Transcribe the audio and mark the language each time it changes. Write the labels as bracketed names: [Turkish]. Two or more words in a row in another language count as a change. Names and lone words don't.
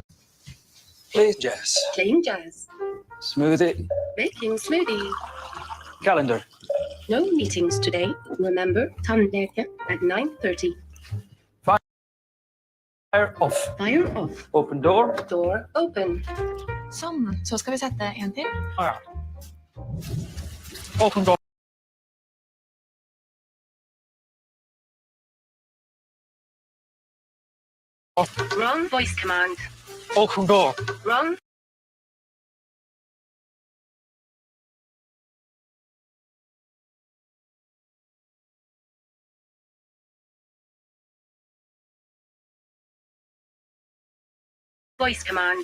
[English] Play jazz. Playing jazz. Smoothie. Making smoothie. Calendar. No meetings today. Remember, tandleken at 9:30. Fire off. Fire off. Open door. Door open. [Norwegian] Sånn. Så skal vi sette en til. Ja. [English] Open door. Wrong voice command. Open door. Wrong. Voice command.